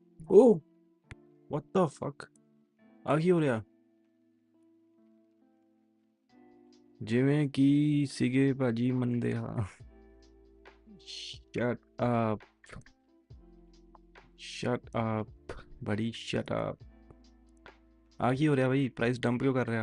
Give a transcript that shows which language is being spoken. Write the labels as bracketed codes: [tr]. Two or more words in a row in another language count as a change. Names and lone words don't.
[en] Oh, what the fuck? [pa] ਆ ਕੀ ਹੋ ਰਿਹਾ? ਜਿਵੇਂ ਕਿ ਸੀਗੇ ਭਾਜੀ ਮੰਨਦੇ ਆ। [en] Shut up. Shut up. ਬੜੀ shut up. [pa] ਆ ਕੀ ਹੋ ਰਿਹਾ ਬਈ? [en] price dump [pa] ਕਿਉਂ ਕਰ ਰਿਹਾ?